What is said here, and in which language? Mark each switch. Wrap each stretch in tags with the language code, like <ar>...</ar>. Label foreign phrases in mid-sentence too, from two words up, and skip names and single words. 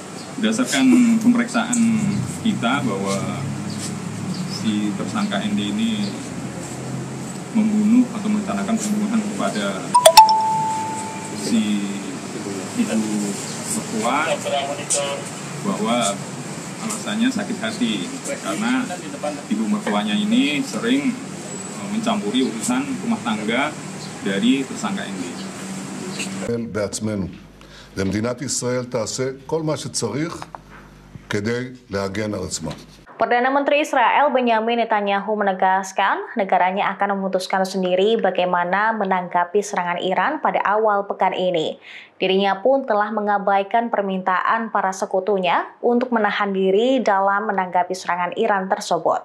<id>Berdasarkan pemeriksaan kita bahwa si tersangka ND ini membunuh atau merencanakan pembunuhan kepada si ibu mertua bahwa alasannya sakit hati karena ibu mertuanya ini sering mencampuri urusan rumah tangga dari tersangka ND.</id> <he>בעצמנו. למדינת ישראל תעשה כל מה שצריך כדי להגן על עצמה.</he> <id>Perdana Menteri Israel Benyamin Netanyahu menegaskan negaranya akan memutuskan sendiri bagaimana menanggapi serangan Iran pada awal pekan ini. Dirinya pun telah mengabaikan permintaan para sekutunya untuk menahan diri dalam menanggapi serangan Iran tersebut.</id>